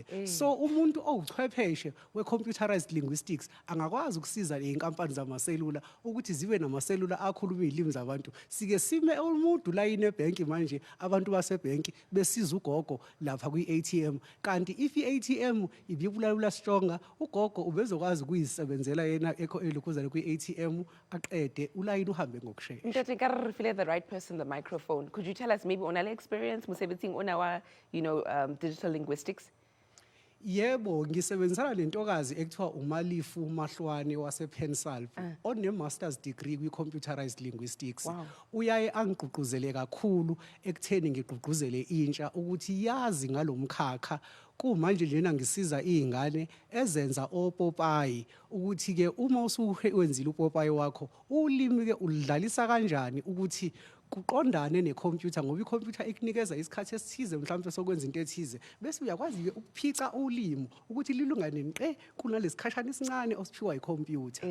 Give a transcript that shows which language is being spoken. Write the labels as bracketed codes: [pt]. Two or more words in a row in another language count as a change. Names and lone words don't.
[zu] So umuntu owuchwepheshe we- [en] computerized linguistics [zu] angakwazi ukusiza ley'nkampani zamaselula ukuthi zibe namaselula akhuluma izilimi zabantu. Sike sime umuntu la inebhenki manje abantu basebhenki besiza ugogo lapha kwi-ATM kanti if i-ATM ibibulala stronger ugogo ubezokwazi ukuyisebenzela yena elokhuzana kwi-ATM aqede ulayini uhambe ngokushesha. [st] Ntate ka re refile [en] the right person the microphone. Could you tell us maybe onale experience musebenzing on our digital linguistics? [zu] Yebo, ngisebenzisana nentokazi ekuthiwa uMalifu Mahlwane wasePensalp one [en] master's degree [zu] kwi- [en] computerized linguistics. Wow. [zu] Uyaye angigqugquzele kakhulu ekutheni ngigqugquzele intsha ukuthi yazi ngalomkhakha. Kumanje njena ngisiza izingane ezenza opopayi ukuthi ke uma usuwenzile upopayi wakho ulimi ke ulidlalisa kanjani ukuthi kuqondane necomputer ngoba icomputer ikunikeza isikhathi esithize mhlawumbe sokwenza into ethize bese uyakwazi ke ukuphica ulimi ukuthi lilungane nqe kunalesikhashana esincane osiphiwa icomputer.